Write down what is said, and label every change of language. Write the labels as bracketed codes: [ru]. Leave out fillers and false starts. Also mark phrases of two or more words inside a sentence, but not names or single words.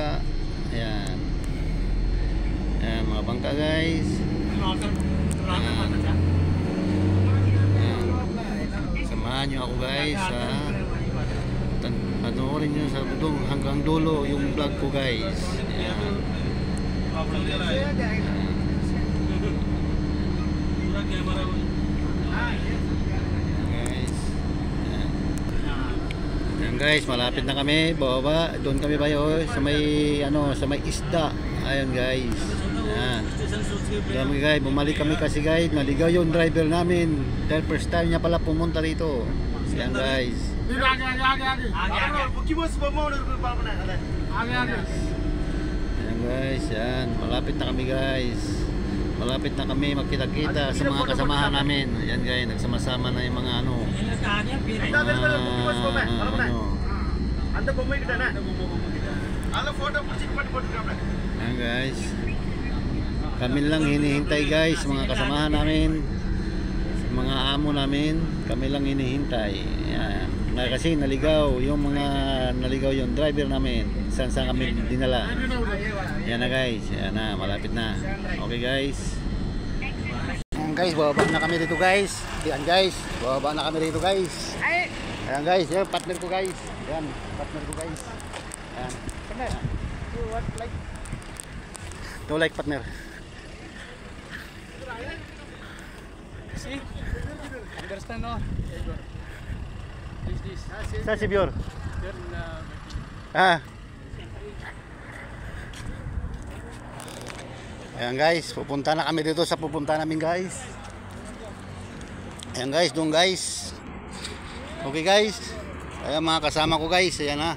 [tl] Ayan. Ayan mga bangka guys. Ayan. Ayan. Samahan nyo ako guys sa panoorin nyo sa hanggang dulo yung vlog ko guys. Ayan. [hi] प्रॉब्लम दे रहा है पूरा कैमरा [tl] Guys. Ayan. Ayan guys, malapit na kami. Bababa, doon kami bayo sa may ano, sa may isda. Ayun guys. Ayan. [hi] स्टेशन सोच के [tl] Ayan guys, bumalik kami kasi guys, naligaw yung driver namin. Dahil [en] first time [tl] niya pala pumunta rito. Ayan guys. [hi] आगे आगे आगे [tl] Ayan guys, yan. Malapit na kami guys. Malapit na kami magkita-kita sa mga kasamahan namin. Ayan guys, nagsama-sama na yung mga ano. [hi] आगे फिर [tl] Ayan guys. Kami lang hinihintay guys, mga kasamahan namin. Mga amo namin, kami lang hinihintay. Ayan. Kasi naligaw yung yung driver namin. Saan kami dinala. Yan na guys, yan na, malapit na. [en] Okay guys. [tl] Ayan guys, bababa na kami dito guys. Ayan guys, bababa na kami dito guys. Ayan guys, yan partner ko guys. Ayan, partner ko guys. Ayan. Partner, [en] you what like? No like partner. See? Understand no? This. [tl] Sa si Bior. [en] Then Ah. [tl] Ayan guys, pupunta na kami dito sa pupunta namin guys. Ayan guys, doon guys. [en] Okay guys. [tl] Ayan mga kasama ko guys. Ayan na.